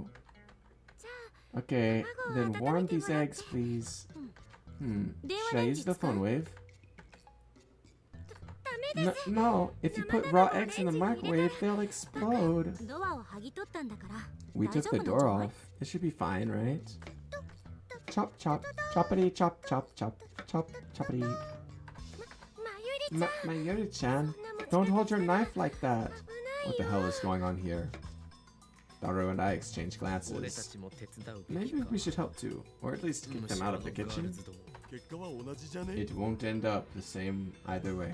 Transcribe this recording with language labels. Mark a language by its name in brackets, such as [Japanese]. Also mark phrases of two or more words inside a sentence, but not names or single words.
[English] Okay, then warm these eggs, please. Should I use the phone wave? No, if you put raw eggs in the microwave, they'll explode. We took the door off. It should be fine, right? Chop, chop, choppity, chop, chop, chop, chop, choppity. Mayuri-chan, don't hold your knife like that. What the hell is going on here? Daru and I exchange glances. Maybe we should help too, or at least kick them out of the kitchen. It won't end up the same either way.